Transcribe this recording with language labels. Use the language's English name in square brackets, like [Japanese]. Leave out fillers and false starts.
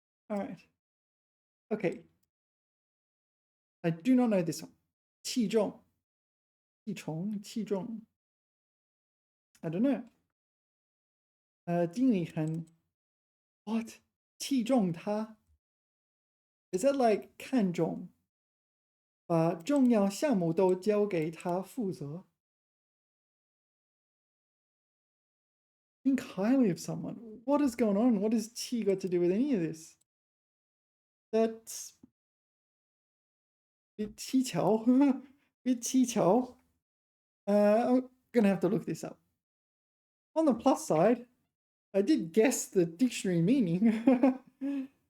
[English] All right. Okay. I do not know this one. 器重. 器重, 器重.I don't know. [Chinese] 经理很 [English] What? [Chinese] 器重他? [English] Is that like 看重? [Chinese] 把重要项目都交给他负责. [English] Think highly of someone. What is going on? What has qi got to do with any of this? That's bit 蹊跷. Bit 蹊跷. I'm gonna have to look this up. On the plus side, I did guess the dictionary meaning.